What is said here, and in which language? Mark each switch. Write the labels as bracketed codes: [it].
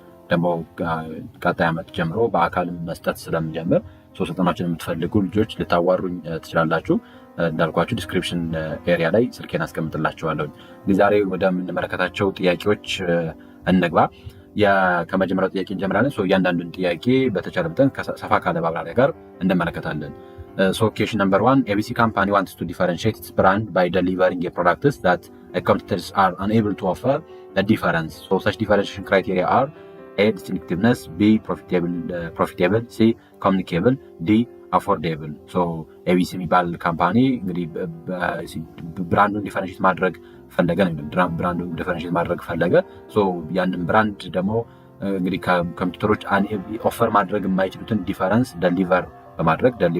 [am] ደግሞ ቀጣይ ዓመት ጀምሮ በአካልም መስጠት ስለምጀምር ስልጠናዎችን የምትፈልጉ ልጆች ልታዋሩኝ ትችላላችሁ። እንዳልኳችሁ ዲስክሪፕሽን ኤሪያ ላይ ስልኬን አስቀምጥላችኋለሁ። ዛሬ ወደምንመለከታቸው ጥያቄዎች እንግባ። ከመጀመሪያው ጥያቄ እንጀምራለን። እያንዳንዱን ጥያቄ በተቻለ መጠን ሰፋ ካለ ማብራሪያ ጋር እንመለከታለን። [en] ኬሽን ነምበር 1 ABC company wants to differentiate its brand by delivering a products that competitors are unable to offer a difference. Such differentiation criteria are A. distinctiveness, B. profitable, C. communicable, D. [am] አፎርዴብል። ኤቢሲ የሚባል ካምፓኒ እንግዲህ ብራንዱን ዲፈረንሽት ማድረግ ፈለገ ብራንዱን ዲፈረንሽት ማድረግ ፈለገ። ያንን ብራንድ ደግሞ እንግዲህ ከኮምፒውተሮች ኦፈር ማድረግ የማይችሉትን ዲፈረንስ ደሊቨር በማድረግ